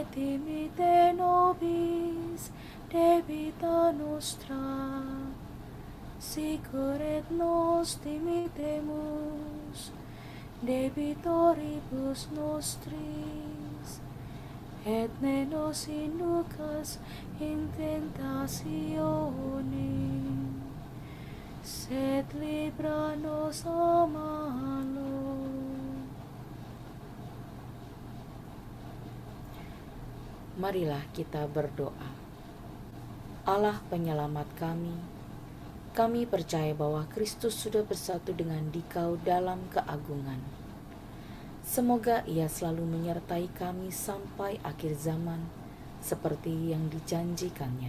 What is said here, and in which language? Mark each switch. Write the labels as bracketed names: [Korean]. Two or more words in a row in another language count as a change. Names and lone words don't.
[Latin] dimitte nobis debita nostra, sicur et nos dimittemus debitoribus nostris, et ne nos inducas in tentationem, sed libra nos a malo. [Indonesian] Marilah kita berdoa. Allah penyelamat kami percaya bahwa Kristus sudah bersatu dengan Dikau dalam keagungan. Semoga Ia selalu menyertai kami sampai akhir zaman, seperti yang dijanjikannya.